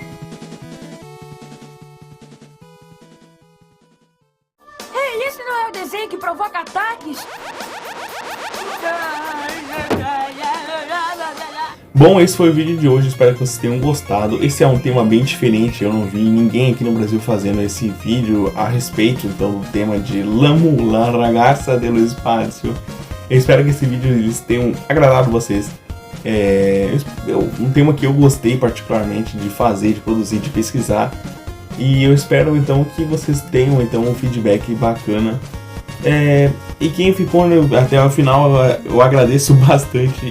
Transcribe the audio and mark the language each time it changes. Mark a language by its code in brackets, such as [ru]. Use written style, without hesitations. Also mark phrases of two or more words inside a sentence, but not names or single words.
[pt] Ei, esse não é o desenho que provoca ataques? Bom, esse foi o vídeo de hoje, espero que vocês tenham gostado. Esse é um tema bem diferente, eu não vi ninguém aqui no Brasil fazendo esse vídeo a respeito então, do tema de L'amour, la ragazza dello spazio. Eu espero que esse vídeo eles tenham agradado vocês. Um tema que eu gostei particularmente de fazer, de produzir, de pesquisar. E eu espero então que vocês tenham então um feedback bacana. E quem ficou até o final, eu agradeço bastante.